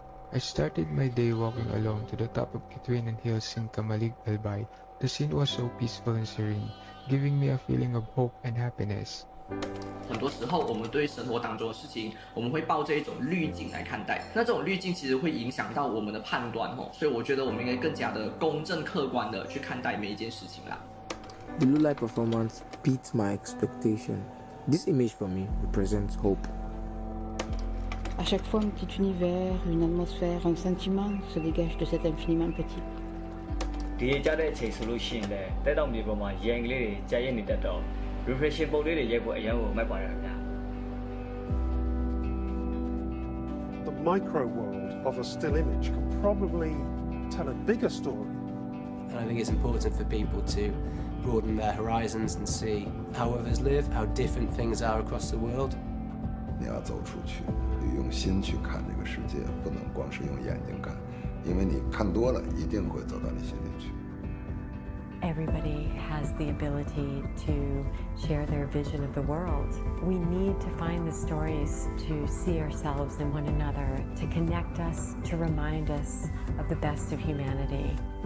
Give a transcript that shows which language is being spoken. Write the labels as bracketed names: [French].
[English] I started my day walking alone to the top of Kitwinan Hills in Kamalig, Albay. The scene was so peaceful and serene, giving me a feeling of hope and happiness. [Chinese] 很多时候，我们对生活当中的事情，我们会抱着一种滤镜来看待。那这种滤镜其实会影响到我们的判断哦，所以我觉得我们应该更加的公正客观的去看待每一件事情啦。 [English] Blue light performance beats my expectation. This image for me represents hope. [French] À chaque fois, un petit univers, une atmosphère, un sentiment se dégage de cet infiniment petit. [Burmese] ဒီကြတဲ့အချိန်ဆိုလို့ရှိရင်လည်းတက်တောင်မြေပေါ်မှာရန်ကလေးတွေကြာရင်နေတတ်တော့ reflection ပုံလေးတွေရိုက်ဖို့အရင်ကမှတ်ပါတယ်ခင်ဗျာ [English] The micro world of a still image can probably tell a bigger story. And I think it's important for people to broaden their horizons and see how others live, how different things are across the world. [Chinese] 你要走出去，用心去看这个世界，不能光是用眼睛看，因为你看多了，一定会走到你心里去。 [English] Everybody has the ability to share their vision of the world. We need to find the stories to see ourselves in one another, to connect us, to remind us of the best of humanity.